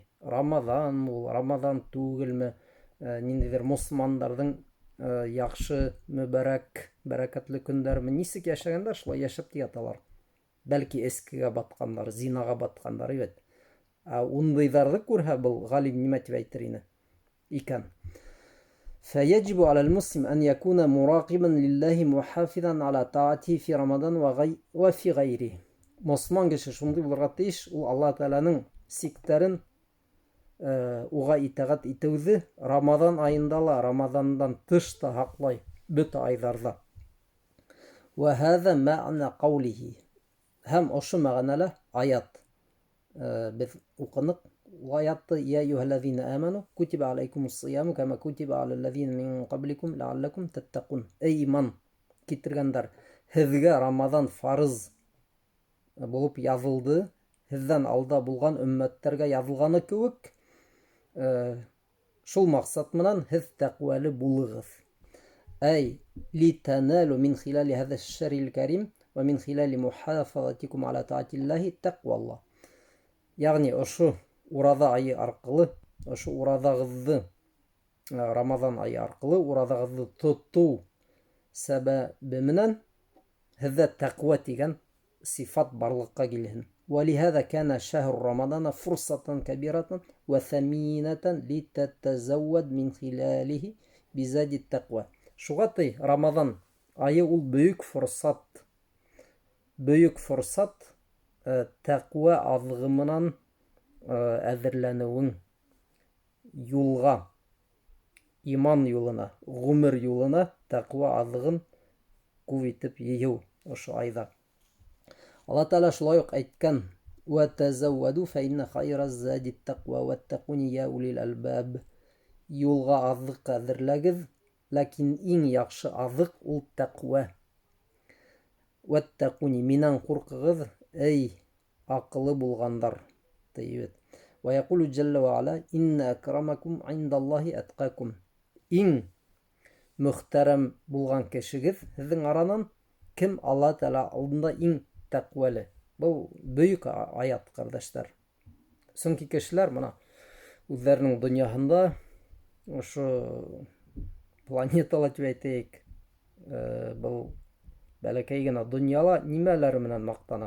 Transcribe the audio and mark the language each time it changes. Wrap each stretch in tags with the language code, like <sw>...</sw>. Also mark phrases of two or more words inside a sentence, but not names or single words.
<ba>Рамадан ул, Рамадан түгелме, ниндәйҙер мосолмандарҙың яҡшы, мөбәрәк, бәрәкәтле көндәрме нисек йәшәгәндәр, шулай йәшәп тә яталар. Бәлки эскегә батҡандар, зинаға батҡандар, ебет. Ундайҙарҙы күрһә, был ғалим нимә тип әйтер ине икән.</ba> <ar>فيجب على المسلم أن يكون مراقبا لله محافظا على طاعته في رمضان وفي غيره.</ar> <ba>Мосолман кеше шундай булырға тейеш, ул Алла Тәаләнең сиктәрен уға итәғәт итеүҙе Рамадан айында ла, Рамадандан тыш та һаҡлай, бөтә айҙарҙа.</ba> <ar>وهذا معنى قوله.</ar> <ba>Һәм ошо мәғәнәлә аят. Беҙ уҡыныҡ аятты:</ba> <ar>يا أيها الذين آمنوا كتب عليكم الصيام كما كتب على الذين من قبلكم لعلكم تتقون.</ar> <ba>Эй иман китергәндәр, һеҙгә Рамадан фарыз булып яҙылды, һеҙҙән алда булған өммәттәргә яҙылғаны кеүек, шул маҡсат менән һеҙ тәҡүәле булығыҙ.</ba> <ar>أي لتنالوا من خلال هذا الشهر الكريم ومن خلال محافظتكم على طاعة الله تقوى الله.</ar> <ba>Яғни ошо ураҙа айы арҡылы, ошо ураҙағыҙҙы, Рамаҙан айы арҡылы ураҙағыҙҙы тотоу сәбәбе менән һеҙҙә тәҡүә тигән сифат барлыҡҡа килһен.</ba> <ar>ولهذا كان شهر رمضان فرصة كبيرة وثمينة لتتزود من خلاله بزاد التقوى.</ar> <ba>Шуға ти Рамаҙан айы ул бөйөк форсат тәҡүә аҙығы менән әҙерләнеүең юлға, иман юлына, ғүмер юлына тәҡүә аҙығын күп итеп йыйыу ошо айҙа. Алла Тәалә шулай уҡ әйткән:</ba> <ar>وَتَزَوَّدُوا فَإِنَّ خَيْرَ الزَّادِ التَّقْوَى وَاتَّقُونِ يَا أُولِي الْأَلْبَابِ.</ar> <ba>Юлға аҙыҡ әҙерләгеҙ, ләкин иң яҡшы аҙыҡ ул тәҡүә. وَاتَّقُونِ, минән ҡурҡығыҙ, эй аҡыллы булғандар.</ba> <ar>وَيَقُولُ جَلَّ وَعَلَا إِنَّ أَكْرَمَكُمْ عِندَ اللَّهِ أَتْقَاكُمْ.</ar> <ba>Иң мөхтәрәм булған кешегеҙ һеҙҙең аранан кем Алла Тәалә алдында иң тәҡүәле. Был бөйөк аят, ҡәрҙәштәр. Сөнки кешеләр мына үҙҙәренең донъяһында, ошо планетала тип әйтәйек, был бәләкәй генә донъяла нимәләр менән маҡтана.</ba>